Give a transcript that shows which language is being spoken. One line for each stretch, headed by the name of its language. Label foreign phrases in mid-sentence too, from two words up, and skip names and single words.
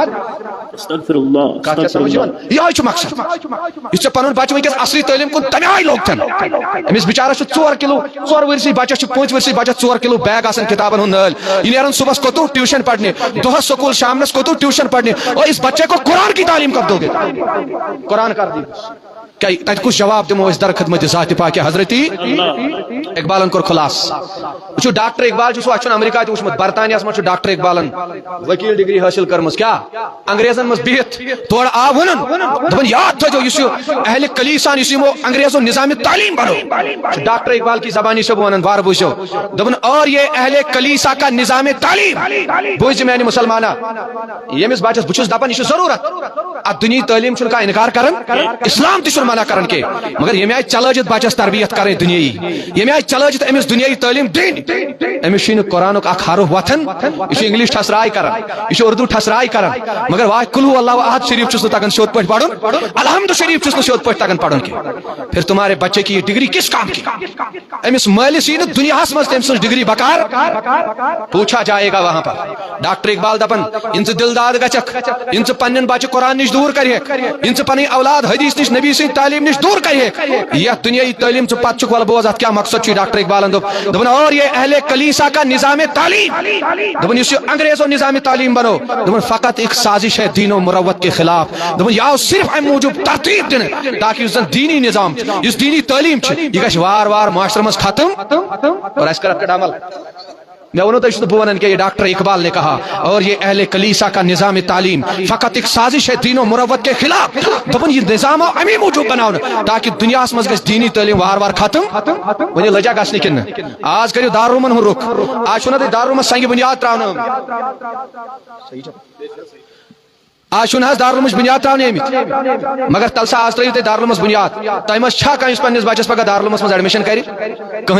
Arabic: استغفر اللہ
Kashmiri: کتھ چھےٚ سمجھ یِوان یِہوے چھُ مقصد یُس ژےٚ پنُن بچہٕ وٕنکیٚس اصلی تعلیٖم کُن تمہِ آیہِ لوگتن أمِس بِچارس چھُ 4 کِلوٗ 4 ؤرسٕے بچس چھُ 5 ؤرسٕے بچس 4 کِلوٗ بیگ آسان کِتابن ہُنٛد نٲلۍ یہِ نیران صبحس کوٚتُو ٹیوٗشن پرنہِ دۄہس سکوٗل شامنس کوٚتُو ٹیوٗشن پرنہِ
Urdu: اور اس بچے کو قرآن کی تعلیٖم کب دو گے قرآن کر دی کیا
Kashmiri: تتہِ کُس جواب دِمو أسۍ در خدمت ذاتِ پاکہِ حضرتی اقبالن کوٚر خُلاصہٕ وٕچھِو ڈاکٹر اقبال چھُ سُہ اَسہِ چھُنہٕ امریکہ تہِ وٕچھمُت برطانیہس منٛز چھُ ڈاکٹر اقبالن ؤکیٖل ڈگری حٲصِل کٔرمٕژ کیٛاہ انگریزن منٛز بِہِتھ تورٕ آو وَنُن دوٚپُن یاد تھٲیزیو یُس یہِ اہلِ کلیسان یُس یِمو انگریزو نظامِ تعلیٖم بنو
Urdu: ڈاکٹر اقبال کی زبانی سے
Kashmiri: ونان وار بوٗزِو دوٚپُن
Urdu: اور یہ اہلِ کلیسا کا نظامِ تعلیٖم
Kashmiri: بوٗزِ میانہِ مُسلمانا ییٚمِس بچس بہٕ چھُس دپان یہِ چھُ ضروٗرت اتھ دُنیہِچ تعلیٖم چھُنہٕ کانٛہہ انکار کران اسلام تہِ چھُنہٕ منع کران کینٛہہ مگر ییٚمہِ آیہِ چلٲجِتھ بچس تربیت کرٕنۍ دُنیٲیی ییٚمہِ آیہِ چلٲجِتھ أمِس دُنیٲیی تعلیٖم دِنۍ أمِس چھُے نہٕ قرآنُک اکھ حرف وۄتھان یہِ چھُ انگلش ٹھسراے کران یہِ چھُ اردو ٹھسراے کران مگر واے
Arabic: کُلہُ اللہ احد
Kashmiri: شریف چھُس نہٕ تگان سیوٚد پٲٹھۍ پرُن الحمد شریف چھُس نہٕ سیوٚد پٲٹھۍ تگان پرُن کینٛہہ
Urdu: پھر تمہارے بچے کی یہ ڈگری کس کام کی
Kashmiri: أمِس مٲلِس یی نہٕ دُنیاہس منٛز تٔمۍ سٕنٛز ڈگری بکار
Urdu: پوچھا جائے گا وہاں پر
Kashmiri: ڈاکٹر اقبال دپان یِن ژٕ دلداد گژھکھ یِن ژٕ پننٮ۪ن بچہٕ قرآن نِش دوٗر کرِہکھ یِن ژٕ پنٕنۍ اولاد حدیث نِش نبی سٕنٛدِ تعلیٖم نِش دوٗر کرِہکھ یتھ دُنیٲیی تعلیٖم ژٕ پتہٕ چھُکھ ولہٕ بوز اتھ کیٛاہ مقصد چھُے ڈاکٹر اقبالن دوٚپُن
Urdu: اور یہ اہلِ کلیسا کا نظامِ تعلیٖم
Kashmiri: دوٚپُن یُس یہِ انگریزو نظامِ تعلیٖم بنو دوٚپُن
Urdu: فقط ایک سازش ہے دین و مروت کے
Kashmiri: خلاف دوٚپُن یہِ آو صرف امہِ موٗجوٗب ترتیٖب دِنہٕ تاکہِ یُس زن دیٖنی نظام چھُ یُس دیٖنی تعلیٖم چھِ یہِ گژھِ وار وار معاشرس منٛز ختم اور اَسہِ کر اتھ پٮ۪ٹھ عمل میں ونو تو بہٕ ونان
Urdu: کہ یہ ڈاکٹر اقبال نے کہا اور یہ اہل کلیسا کا نظام تعلیم فقط ایک سازش ہے دین و مروت کے خلاف
Kashmiri: دپن یہ نظام آو امی موجوب بناونہٕ تاکہ دنیا مز گژھِ دینی تعلیم وار وار ختم ونہِ لجا گژھنہٕ کِنہٕ آز کٔرِو دارالعلومن ہُنٛد رُخ آز چھُنہ تۄہہِ دارالعلومس سنگہِ بُنیاد تراونہٕ آج چھُنہٕ حظ دارالعلومٕچ بُنیاد تراونہٕ آمٕتۍ مگر تلسا آز ترٲیِو تُہۍ دارالعلومس بُنیاد تۄہہِ منٛز چھا کانٛہہ یُس پننِس بچس پگاہ دارالعلومس منٛز ایڈمِشن کرِ کٕہٕنۍ